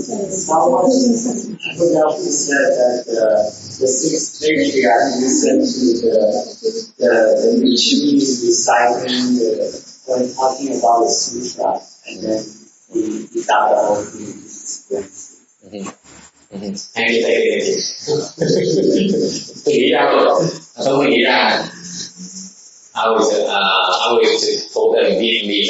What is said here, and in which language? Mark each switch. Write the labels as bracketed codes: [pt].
[en] Someone, I forgot who said that the patriarch listened to the missionaries reciting when talking about the sutra, and then he got the whole thing. [vi] Hay như thế thì tôi nghĩ ra rồi, tôi nghĩ ra. [en] I was told that in Vietnamese.